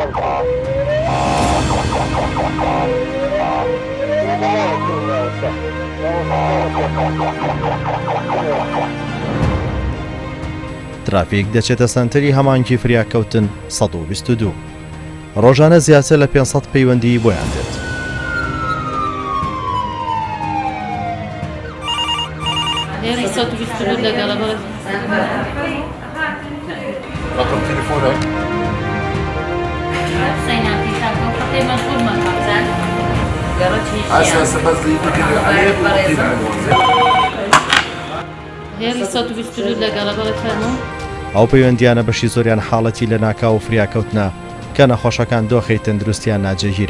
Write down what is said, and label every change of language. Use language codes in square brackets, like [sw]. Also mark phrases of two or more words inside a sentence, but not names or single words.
[ckb] ترافیک دەچێتە سنتەری هەمانکی فریاکەوتن 122. ڕۆژانە زیاتر لە 500 پەیوەندی بۆیان دێت. [ar] رقم تليفونك هسه بس يمكن عليه [ckb] ئەو پەیوەندیانە بەشی زۆریان حاڵەتی لە ناکاو و فریاکەوتنە کە نەخۆشەکان دۆخی تەندروستیان ناجێگیرە.